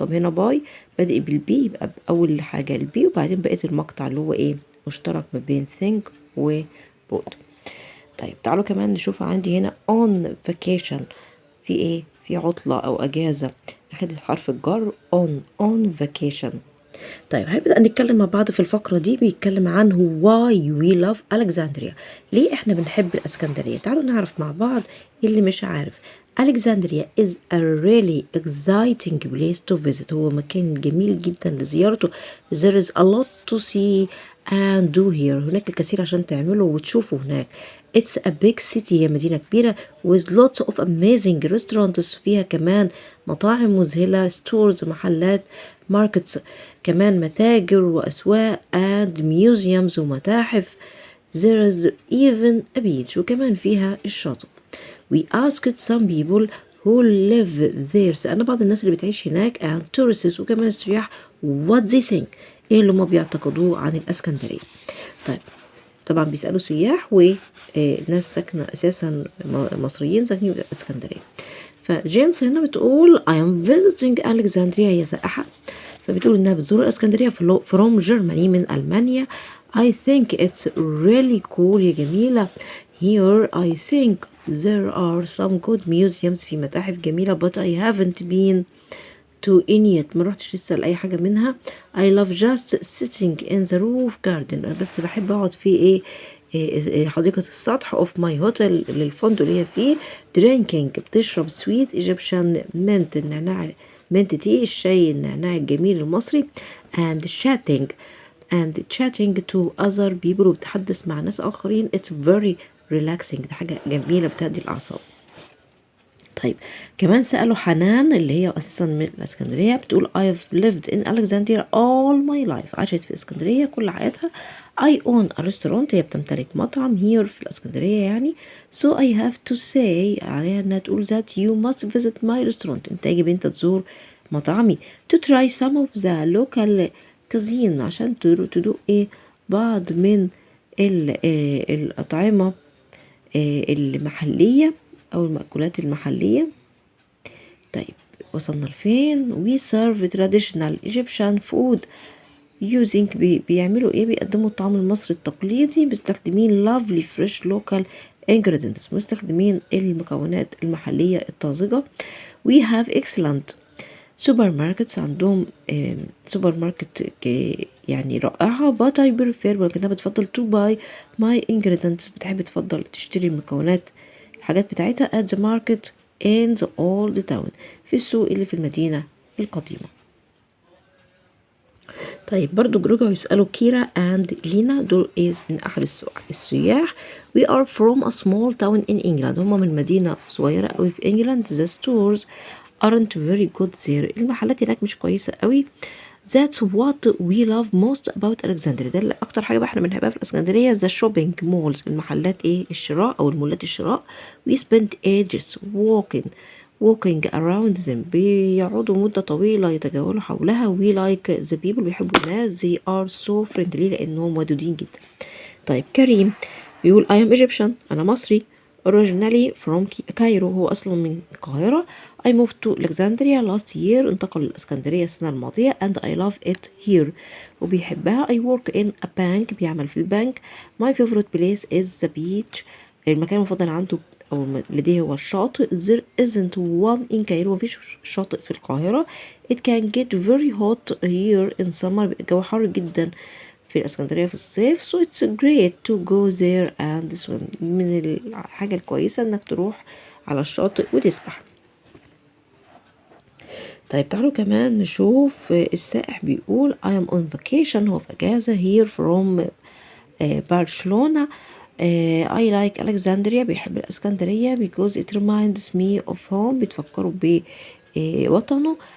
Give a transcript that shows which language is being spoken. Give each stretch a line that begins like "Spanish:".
Arabic: طب هنا باي بادئ بالبي يبقى أول حاجة البي وبعدين بقيت المقطع اللي هو ايه مشترك ما بين think و boat. طيب تعالوا كمان نشوف. عندي هنا
English: on vacation
Arabic: في ايه، في عطلة أو أجازة، أخدت حرف الجر on vacation. طيب هنبدأ نتكلم مع بعض في الفقرة دي. بيتكلم عن
English: why we love Alexandria.
Arabic: ليه احنا بنحب الاسكندرية؟ تعالوا نعرف مع بعض اللي مش عارف.
English: Alexandria is a really exciting place to visit.
Arabic: هو مكان جميل جدا لزيارته.
English: There is a lot to see and do here.
Arabic: هناك الكثير عشان تعمله وتشوفه هناك.
English: It's a big city.
Arabic: هي مدينة كبيرة
English: with lots of amazing restaurants.
Arabic: فيها كمان مطاعم مذهلة، stores محلات، markets كمان متاجر وأسواق
English: and museums
Arabic: ومتاحف.
English: There is even a beach.
Arabic: وكمان فيها الشاطئ.
English: We asked some people who live there.
Arabic: سألنا بعض الناس اللي بتعيش هناك
English: and tourists
Arabic: وكمان السياح
English: what they think.
Arabic: ايه اللي هم بيعتقدوه عن الاسكندرية. طيب طبعا بيسألوا سياح وناس ساكنة أساسا مصريين ساكنين في الاسكندرية. فجينس هنا بتقول
English: I am visiting Alexandria.
Arabic: هي سائحة، فبتقول انها بتزور الاسكندرية
English: from Germany
Arabic: من ألمانيا.
English: I think it's really cool.
Arabic: هي جميلة.
English: Here I think there are some good museums.
Arabic: في متاحف جميلة
English: but I haven't been to any yet.
Arabic: ما رحتش لسه لأي حاجة منها.
English: I love just sitting in the roof garden.
Arabic: بس بحب اقعد في حديقة السطح
English: of my hotel
Arabic: للفندق اللي هي فيه.
English: drinking
Arabic: بتشرب
English: sweet Egyptian mint النعناع mint tea
Arabic: الشاي النعناع الجميل المصري.
English: and chatting to other people
Arabic: وبتحدث مع ناس آخرين.
English: it's very relaxing.
Arabic: ده حاجة جميلة بتهدي الأعصاب. طيب كمان سألوا حنان اللي هي أساسا من الإسكندرية، بتقول
English: I've lived in Alexandria all my life.
Arabic: عاشت في إسكندرية كل حياتها.
English: I own a restaurant.
Arabic: هي بتمتلك مطعم here في الإسكندرية يعني.
English: so I have to say
Arabic: عليها إنها تقول
English: that you must visit my restaurant.
Arabic: أنت يجب أنت تزور مطعمي
English: to try some of the local cuisine
Arabic: عشان تدوق بعض من الأطعمة المحلية أو المأكولات المحلية. طيب وصلنا لفين؟
English: we serve traditional Egyptian food using
Arabic: بيعملوا بيقدموا الطعام المصري التقليدي مستخدمين
English: lovely fresh local ingredients.
Arabic: مستخدمين المكونات المحلية الطازجة.
English: we have excellent supermarkets.
Arabic: عندهم سوبر ماركت يعني رائعة.
English: but I prefer
Arabic: ولكنها بتفضل
English: to buy my ingredients.
Arabic: بتحب تفضل تشتري المكونات الحاجات بتاعتها
English: at the market in the old town
Arabic: في السوق اللي في المدينة القديمة. طيب برضو رجعوا يسألوا كيرا and لينا، دول من أحد السياح.
English: we are from a small town in England.
Arabic: هما من مدينة صغيرة قوي في إنجلاند.
English: the stores aren't very good there.
Arabic: المحلات هناك مش كويسة قوي.
English: that's what we love most about Alexandria.
Arabic: ده اللي أكتر حاجة بقى احنا بنحبها في الإسكندرية.
English: the shopping malls،
Arabic: المحلات الشراء أو المولات الشراء.
English: we spent ages walking around them.
Arabic: بيقعدوا مدة طويلة يتجولوا حولها.
English: we like the people،
Arabic: بيحبوا الناس.
English: they are so friendly،
Arabic: لأنهم ودودين جدا. طيب كريم بيقول
English: I am Egyptian،
Arabic: أنا مصري.
English: originally from Cairo،
Arabic: هو أصلا من القاهرة.
English: I moved to Alexandria last year،
Arabic: انتقل للإسكندرية السنة الماضية.
English: and I love it here،
Arabic: وبيحبها.
English: I work in a bank،
Arabic: بيعمل في البنك.
English: my favorite place is the beach،
Arabic: المكان المفضل عنده أو لديه هو الشاطئ.
English: there isn't one in Cairo،
Arabic: مفيش شاطئ في القاهرة.
English: it can get very hot here in summer،
Arabic: الجو حر جدا في الإسكندرية في الصيف.
English: so it's great to go there and swim،
Arabic: من الحاجة الكويسة انك تروح على الشاطئ وتسبح. طيب تعالوا كمان نشوف السائح بيقول
English: I am on vacation،
Arabic: هو في أجازة.
English: here from برشلونة. I like Alexandria،
Arabic: بيحب الإسكندرية
English: because it reminds me of home،
Arabic: بتفكروا بوطنه.